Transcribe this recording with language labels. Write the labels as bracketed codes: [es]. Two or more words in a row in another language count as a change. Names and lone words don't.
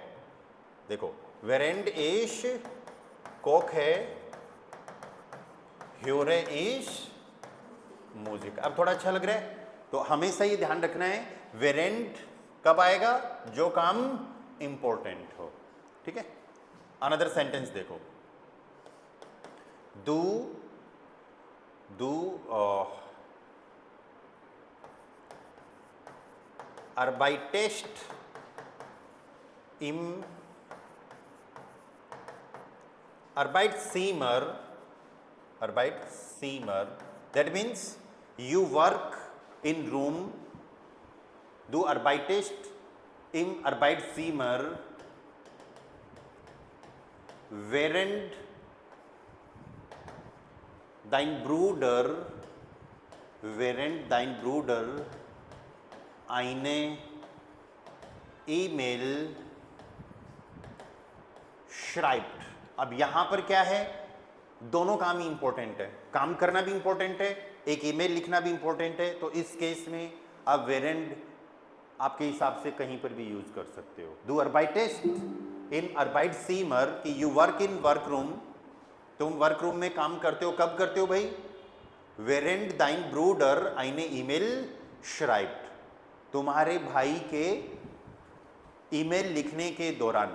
[hi] देखो, [de] während ich koche, höre ich Musik. [hi] अब थोड़ा अच्छा लग रहा है। तो हमेशा ये ध्यान रखना है, वेरेंड कब आएगा, जो काम इंपॉर्टेंट हो, ठीक है। [en] another sentence [hi] देखो, [de] Du arbeitest im Arbeitszimmer, [en] that means you work in room. [de] Du arbeitest im Arbeitszimmer während dein Bruder eine ईमेल schreibt। [hi] अब यहां पर क्या है, दोनों काम ही इंपॉर्टेंट है, काम करना भी इंपॉर्टेंट है, एक ईमेल लिखना भी इंपॉर्टेंट है। तो इस केस में आप वेरेंड आपके हिसाब से कहीं पर भी यूज कर सकते हो। [de] Du arbeitest in Arbeitszimmer [hi] कि [en] you work in work room, [hi] तुम [en] work room [hi] में काम करते हो, कब करते हो भाई, [de] während dein Bruder eine E-Mail schreibt, [hi] तुम्हारे भाई के ईमेल लिखने के दौरान।